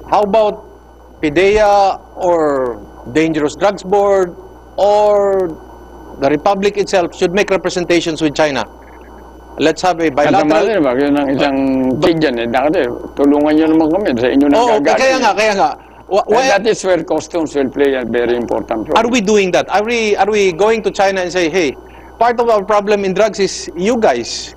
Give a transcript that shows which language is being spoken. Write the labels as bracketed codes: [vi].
[en] How about PDEA or Dangerous Drugs Board or the Republic itself should make representations with China? Let's have a bilateral... [tl] Yun ang isang kid dyan eh. Tulungan nyo naman kami sa inyo nang gagawin. Kaya nga. [en] That is where customs will play a very important role. Are we doing that? Are we going to China and say, hey, part of our problem in drugs is you guys.